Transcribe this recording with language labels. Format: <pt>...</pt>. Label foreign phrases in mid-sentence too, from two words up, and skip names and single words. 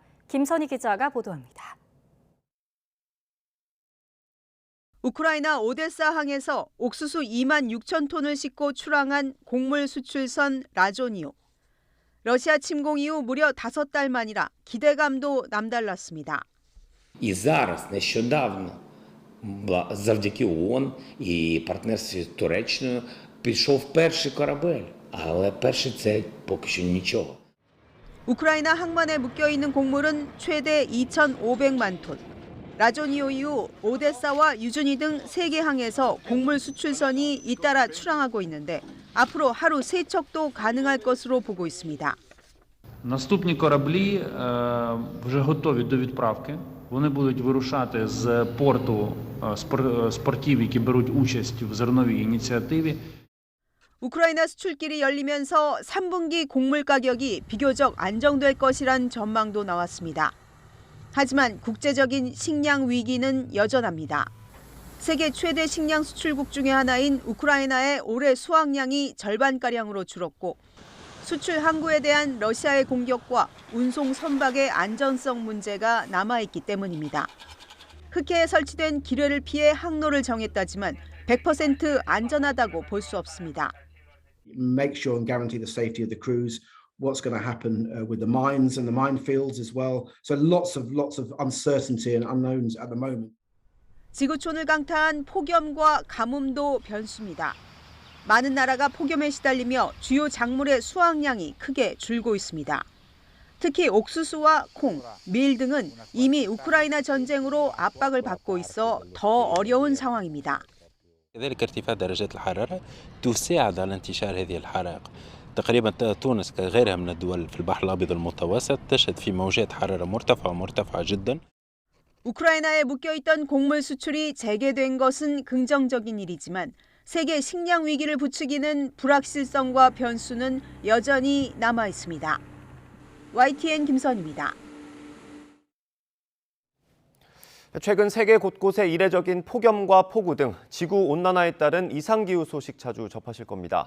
<ko>김선희 기자가 보도합니다. 우크라이나 오데사 항에서 옥수수 2만 6천 톤을 싣고 출항한 곡물 수출선 라조니오. 러시아 침공 이후 무려 5달 만이라 기대감도 남달랐습니다.</ko> <uk>І зараз, нещодавно, завдяки ООН і партнерстві з Туреччиною, пішов перший корабель. Але перший це поки що нічого.</uk> <ko>우크라이나 항만에 묶여있는 곡물은 최대 2,500만 톤. 라조니오 이후 오데사와 유주니 등 3개 항에서 곡물 수출선이 잇따라 출항하고 있는데 앞으로 하루 3척도 가능할 것으로 보고 있습니다.</ko> <uk>Наступні кораблі вже готові до відправки. Вони будуть вирушати з порту, з портів, які беруть участь в зерновій ініціативі.</uk> <ko>우크라이나 수출길이 열리면서 3분기 곡물 가격이 비교적 안정될 것이란 전망도 나왔습니다. 하지만 국제적인 식량 위기는 여전합니다. 세계 최대 식량 수출국 중의 하나인 우크라이나의 올해 수확량이 절반가량으로 줄었고 수출 항구에 대한 러시아의 공격과 운송 선박의 안전성 문제가 남아있기 때문입니다. 흑해에 설치된 기뢰를 피해 항로를 정했다지만 100% 안전하다고 볼 수 없습니다.</ko> <en>Make sure and guarantee the safety of the crews. What's going to happen with the mines and the minefields as well. So lots of uncertainty and unknowns at the moment.</en> <ko>지구촌을 강타한 폭염과 가뭄도 변수입니다. 많은 나라가 폭염에 시달리며 주요 작물의 수확량이 크게 줄고 있습니다. 특히 옥수수와 콩, 밀 등은 이미 우크라이나 전쟁으로 압박을 받고 있어 더 어려운 상황입니다.</ko> <ar>كذلك ارتفاع درجات الحرارة تساعد على انتشار هذه الحرائق. تقريبا تونس كغيرها من الدول في البحر الأبيض المتوسط تشهد في موجات حرارة مرتفعة جدا.</ar> <ko>우크라이나에 묶여있던 곡물 수출이 재개된 것은 긍정적인 일이지만 세계 식량 위기를 부추기는 불확실성과 변수는 여전히 남아 있습니다. YTN 김선입니다. 최근 세계 곳곳에 이례적인 폭염과 폭우 등 지구 온난화에 따른 이상기후 소식 자주 접하실 겁니다.</ko>